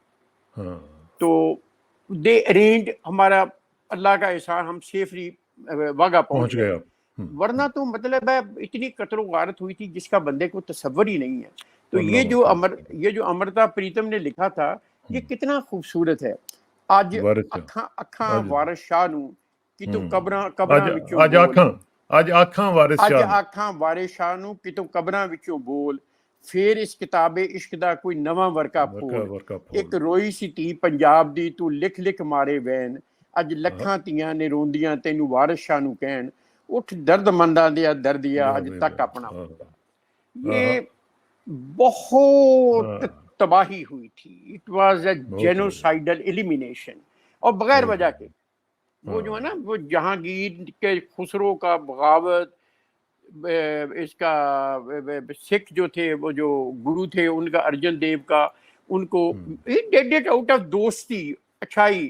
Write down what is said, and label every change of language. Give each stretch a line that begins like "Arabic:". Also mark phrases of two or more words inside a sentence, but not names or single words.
Urdu: تو
English: they arrange
Urdu: ہمارا، اللہ کا احسان، ہم سیفلی واگا پہنچ گئے. ورنہ تو مطلب ہے اتنی قتل و غارت ہوئی تھی جس کا بندے کو تصور ہی نہیں ہے. تو یہ جو امرتا پریتم نے لکھا تھا، یہ کتنا خوبصورت ہے.
Punjabi: اج اکھاں وارث شاہ نو کتوں قبراں وچوں بول، اج آکھاں وارث شاہ نو کتوں قبراں وچوں بول، پھر اس کتاب عشق دا کوئی نواں ورقہ پھول. ایک روئی سی تھی پنجاب دی، تو لکھ لکھ مارے وین، اج لکھاں تیاں نے روندیاں تینوں وارث شاہ نو کہن، اٹھ درد منداں دیا دردیا اج تک اپنا.
Urdu: یہ بہت تباہی ہوئی تھی.
English: it was a genocidal elimination,
Urdu: اور بغیر وجہ کے. وہ جو ہے نا، وہ جہانگیر کے، خسرو کا بغاوت، اس کا سکھ جو تھے، وہ جو گرو تھے ان کا، ارجن دیو کا، ان کو
English: did it out of
Urdu: دوستی، اچھائی.